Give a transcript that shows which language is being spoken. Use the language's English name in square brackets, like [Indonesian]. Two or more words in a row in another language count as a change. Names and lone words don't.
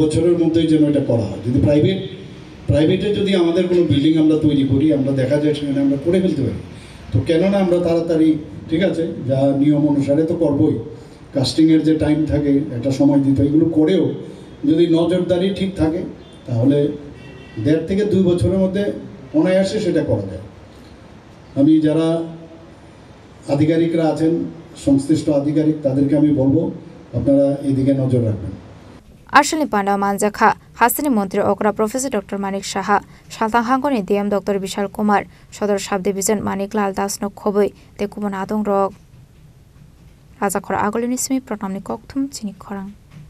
[Bangla] বছরের মধ্যেই যেন এটা করা হয় যদি প্রাইভেটে যদি আমাদের কোনো বিল্ডিং আমরা তৈরি করি আমরা দেখা যায় সেখানে আমরা করে ফেলতে পারি তো কেননা আমরা তাড়াতাড়ি ঠিক আছে যা নিয়ম অনুসারে তো করবই কাস্টিংয়ের যে টাইম থাকে একটা সময় দিতে এগুলো করেও যদি নজরদারি ঠিক থাকে তাহলে 1.5 থেকে 2 বছরের মধ্যে অনায়াসে সেটা করা যায় আমি যারা আধিকারিকরা আছেন সংশ্লিষ্ট আধিকারিক তাদেরকে আমি বলবো আপনারা এদিকে নজর রাখবেন [Kok Borok] Ashali Panda Manjaka, Hasani Montri Okra Professor Dr. Manik Saha, Saltang Hangkurni DM Dr. Vishal Kumar, Shodor Sub Division Manik Lal Das no Khoboi, Tekubon Adong Rog. Raja Khora Agolinismi Pranamni Koktum Chini Khorang.